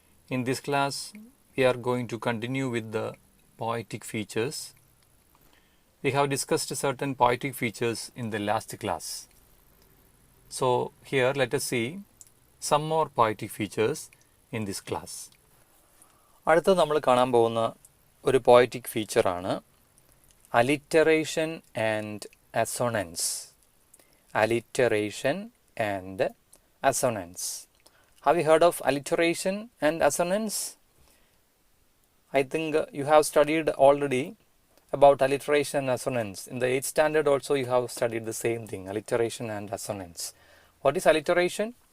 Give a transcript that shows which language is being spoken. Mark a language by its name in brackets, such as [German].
[English] In this class we are going to continue with the poetic features. We have discussed certain poetic features in the last class. So here let us see some more poetic features in this class. [Malayalam] അടുത്ത നമ്മൾ കാണാൻ പോകുന്ന ഒരു poetic ഫീച്ചറാണ് alliteration and assonance. [English] Alliteration and assonance. Have you heard of alliteration and assonance? I think you have studied already about alliteration and assonance. In the 8th standard also you have studied the same thing, alliteration and assonance. What is alliteration?